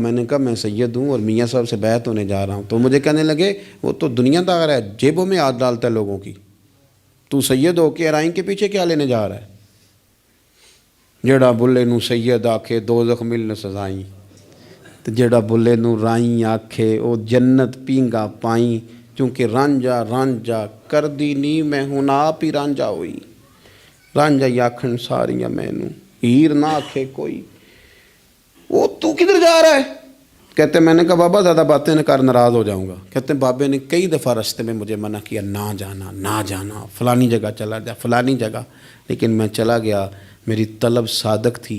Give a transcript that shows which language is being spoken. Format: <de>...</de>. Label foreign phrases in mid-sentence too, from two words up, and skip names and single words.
<ur>میں نے کہا میں سید ہوں اور میاں صاحب سے بیعت ہونے جا رہا ہوں، تو مجھے کہنے لگے وہ تو دنیا دار ہے، جیبوں میں ہاتھ ڈالتا ہے لوگوں کی، تو سید ہو کے ارائیں کے پیچھے کیا لینے جا رہا ہے؟</ur> <pa>جڑا بلے نو سید آکھے دوزخ ملن سزائیں، تو جڑا بلے نو رائیں آکھے او جنت پینگا پائیں، چونکہ رانجا رانجا کر دی نی میں ہوں آپ ہی رانجا ہوئی، رانجا ہی آکھن ساریاں میں نو ہیر نہ آکھے کوئی۔</pa> <ur>وہ تو کدھر جا رہا ہے؟ کہتے میں نے کہا بابا زیادہ باتیں نہ کر ناراض ہو جاؤں گا۔ کہتے ہیں بابے نے کئی دفعہ راستے میں مجھے منع کیا نہ جانا نہ جانا، فلانی جگہ چلا جا فلانی جگہ، لیکن میں چلا گیا، میری طلب صادق تھی۔</ur>